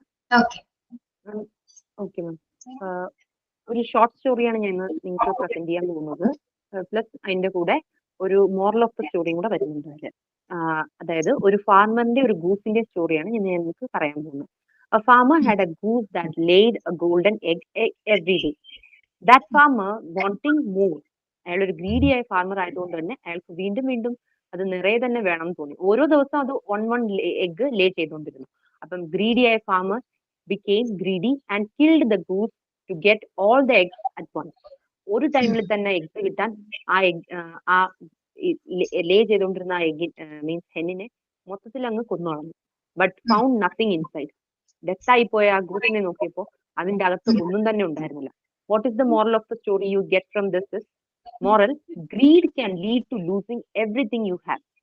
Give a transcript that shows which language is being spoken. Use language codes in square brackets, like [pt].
[en] Okay. Okay ma'am. [ml] ഒരു short സ്റ്റോറിയാണ് ഞാൻ നിങ്ങൾക്ക് പ്രസന്റ് ചെയ്യാൻ പോകുന്നത്. പ്ലസ് അതിന്റെ കൂടെ ഒരു മോറൽ ഓഫ് ദ സ്റ്റോറിയും കൂടെ വരുന്നുണ്ട് അതില്. അതായത് ഒരു ഫാർമറിന്റെ ഒരു ഗൂസിന്റെ സ്റ്റോറിയാണ് ഞാൻ നിങ്ങൾക്ക് പറയാൻ പോകുന്നത്. [en] A farmer had a goose that laid a golden egg every day. That farmer wanting more. [ml] അയാൾ ഒരു ഗ്രീഡി ആയ ഫാർമർ ആയതുകൊണ്ട് തന്നെ അയാൾക്ക് വീണ്ടും വീണ്ടും അത് നിറയെ തന്നെ വേണം എന്ന് തോന്നി. ഓരോ ദിവസവും അത് one എഗ് ലേ ചെയ്തുകൊണ്ടിരുന്നു. അപ്പം ഗ്രീഡി ആയ farmer [en] became greedy and killed the goose to get all the eggs at once. [ml] ഒരു ടൈമിൽ തന്നെ എഗ്സ് കിട്ടാൻ ആ ലേ ചെയ്തുകൊണ്ടിരുന്ന ആ എഗ് മീൻസ് ഹെന്നിനെ മൊത്തത്തിൽ അങ്ങ് കൊന്നുകളഞ്ഞു. [en] But found nothing inside. [ml] Death ആയി പോയ ആ ഗൂസിനെ നോക്കിയപ്പോ അതിന്റെ അകത്ത് ഒന്നും തന്നെ ഉണ്ടായിരുന്നില്ല. [en] What is the moral of the story you get from this? Moral: greed can lead to losing everything you have.